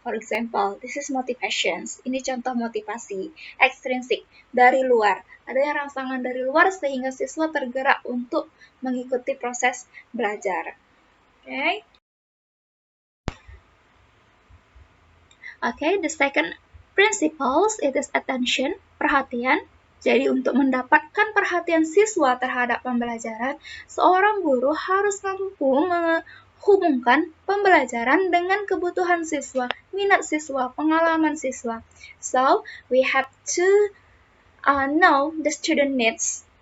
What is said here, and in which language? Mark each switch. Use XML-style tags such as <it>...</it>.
<en>For example, this is motivations.</en> <id>Ini contoh motivasi ekstrinsik dari luar. Ada yang rangsangan dari luar sehingga siswa tergerak untuk mengikuti proses belajar.</id> <en>The second principles it is attention, perhatian.</en> <id>Jadi untuk mendapatkan perhatian siswa terhadap pembelajaran, seorang guru harus mampu hubungkan pembelajaran dengan kebutuhan siswa, minat siswa, pengalaman siswa.</id> <en>So, we have to know the student needs.</en>